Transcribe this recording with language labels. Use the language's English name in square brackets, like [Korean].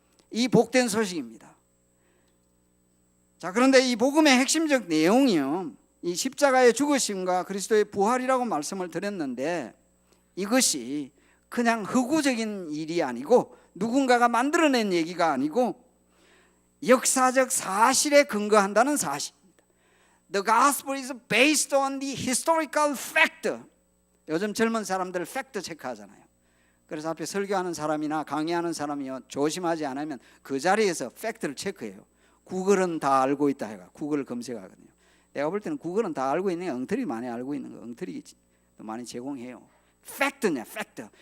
[Korean] 이 복된 소식입니다. 자, 그런데 이 복음의 핵심적 내용이요, 이 십자가의 죽으심과 그리스도의 부활이라고 말씀을 드렸는데 이것이 그냥 허구적인 일이 아니고 누군가가 만들어낸 얘기가 아니고 역사적 사실에 근거한다는 사실입니다. [English] The gospel is based on the historical fact. [Korean] 요즘 젊은 사람들 팩트 체크하잖아요. 그래서 앞에 설교하는 사람이나 강의하는 사람이요, 조심하지 않으면 그 자리에서 팩트를 체크해요. 구글은 다 알고 있다 해가 구글 검색하거든요. 내가 볼 때는 구글은 다 알고 있는 게 엉터리 많이 알고 있는 거, 엉터리 많이 제공해요. 팩트냐, 팩트.